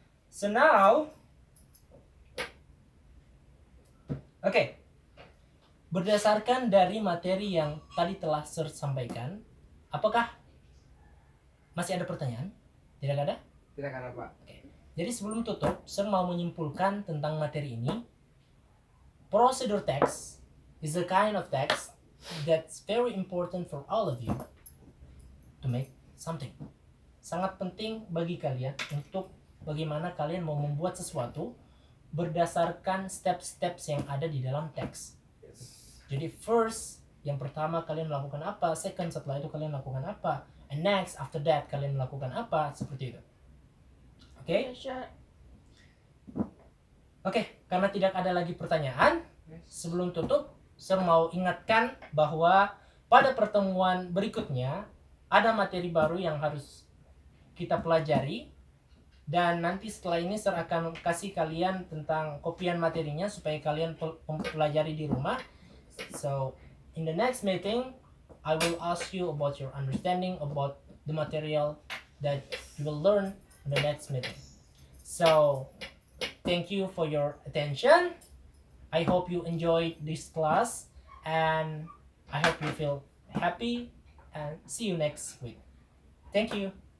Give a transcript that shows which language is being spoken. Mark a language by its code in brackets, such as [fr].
[id] So now, oke. Berdasarkan dari materi yang tadi telah Sir sampaikan, apakah masih ada pertanyaan? Tidak ada? Tidak ada, Pak. Jadi sebelum tutup, Sir mau menyimpulkan tentang materi ini. [en] Procedure text is a kind of text that's very important for all of you to make something. [id] Sangat penting bagi kalian untuk bagaimana kalian mau membuat sesuatu berdasarkan steps-steps yang ada di dalam teks. Jadi first, yang pertama kalian melakukan apa, second setelah itu kalian melakukan apa, [en] and next after that [id] kalian melakukan apa, seperti itu. Oke? [en] Yes, sir. [id] Oke, karena tidak ada lagi pertanyaan, sebelum tutup, saya mau ingatkan bahwa pada pertemuan berikutnya ada materi baru yang harus kita pelajari, dan nanti setelah ini saya akan kasih kalian tentang kopian materinya supaya kalian pelajari di rumah. [en] So, in the next meeting, I will ask you about your understanding about the material that you will learn in the next meeting. So, thank you for your attention. I hope you enjoyed this class, and I hope you feel happy, and see you next week. Thank you.